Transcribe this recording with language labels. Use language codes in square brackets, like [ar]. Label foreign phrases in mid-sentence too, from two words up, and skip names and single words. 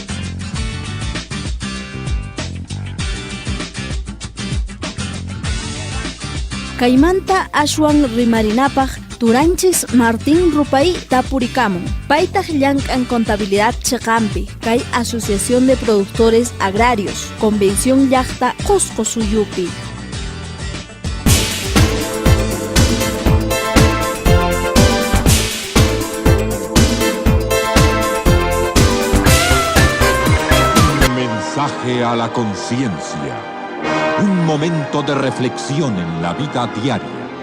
[qu] Kaymanta ashwan rimarinapaq Turanchis Martín Rupay tapurikamun. Paytaj llank'an contabilidad chiqanpi, kay Asociación de Productores Agrarios, Convención llaqta Qusqu suyupi. [es] Mensaje a la conciencia. Un momento de reflexión en la vida diaria.